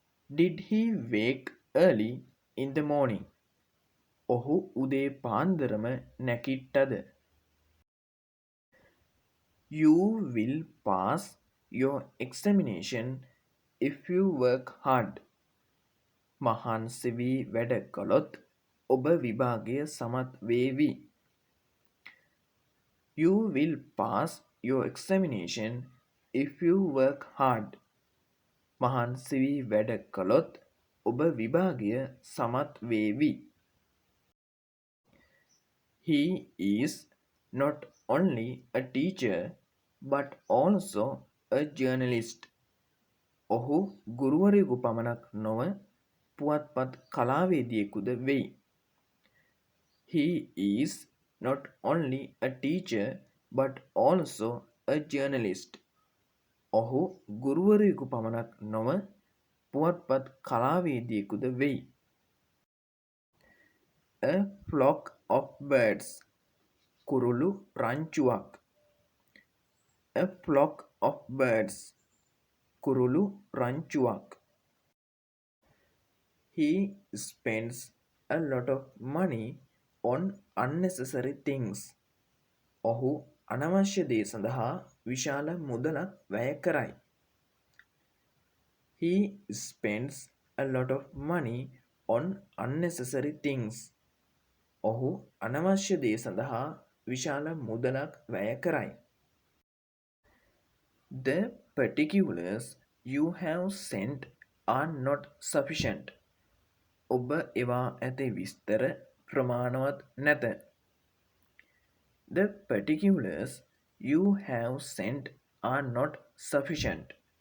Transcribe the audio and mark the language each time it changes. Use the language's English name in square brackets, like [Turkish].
[English] Did he wake early in the morning? [Sinhala] ඔහු උදේ පාන්දරම නැගිට්ටද? [English] You will pass your examination if you work hard. [Sinhala] මහන්සි වී වැඩ කළොත් ඔබ විභාගය සමත් වේවි. [English] You will pass your examination if you work hard. [Sinhala] මහන්සි වී වැඩ කළොත් ඔබ විභාගය සමත් වේවි. [English] He is not only a teacher but also a journalist. [Sinhala] ඔහු ගුරුවරයෙකු පමණක් නොව පුවත්පත් කලාවේදියෙකුද වෙයි. [English] He is not only a teacher but also a journalist. [Sinhala] ඔහු ගුරුවරයෙකු පමණක් නොව පුවත්පත් කලාවේදියෙකුද වෙයි. [English] A flock of birds. [Sinhala] කුරුළු රංචුවක්. [English] A flock of birds. [Sinhala] කුරුළු රංචුවක්. [English] He spends a lot of money on unnecessary things. [Sinhala] ඔහු අනවශ්‍ය දේ සඳහා විශාල මුදලක් වැය කරයි. [English] He spends a lot of money on unnecessary things. [Sinhala] ඔහු අනවශ්‍ය දේ සඳහා විශාල මුදලක් වැය කරයි. [English] The particulars you have sent are not sufficient. [Sinhala] ඔබ එවා ඇති විස්තර ප්‍රමාණවත් නැත. [English] The particulars you have sent are not sufficient.